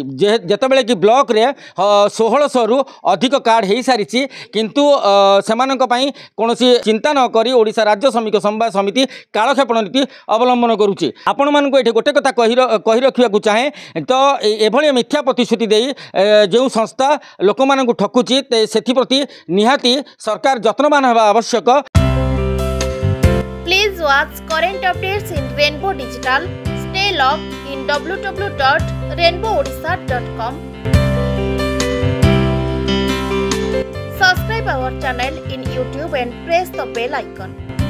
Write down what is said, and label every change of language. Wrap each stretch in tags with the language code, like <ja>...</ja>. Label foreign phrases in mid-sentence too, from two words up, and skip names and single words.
<or>ଯେତେବେଳେ କି ବ୍ଲକରେ 1600ରୁ ଅଧିକ କାର୍ଡ଼ ହୋଇସାରିଛି, କିନ୍ତୁ ସେମାନଙ୍କ ପାଇଁ କୌଣସି ଚିନ୍ତା ନ କରି ଓଡ଼ିଶା ରାଜ୍ୟ ଶ୍ରମିକ ସମବାୟ ସମିତି କାଳକ୍ଷେପଣ ନୀତି ଅବଲମ୍ବନ କରୁଛି। ଆପଣମାନଙ୍କୁ ଏଠି ଗୋଟେ କଥା କହି ରଖିବାକୁ ଚାହେଁ, ତ ଏଭଳି ମିଥ୍ୟା ପ୍ରତିଶ୍ରୁତି ଦେଇ ଯେଉଁ ସଂସ୍ଥା ଲୋକମାନଙ୍କୁ ଠକୁଛି, ସେଥିପ୍ରତି ନିହାତି ସରକାର ଯତ୍ନବାନ ହେବା ଆବଶ୍ୟକ।</or> <en>Please watch current updates in Rainbow Digital. Stay logged in www.rainbowodisha.com. Subscribe our channel in YouTube and press the bell icon.</en>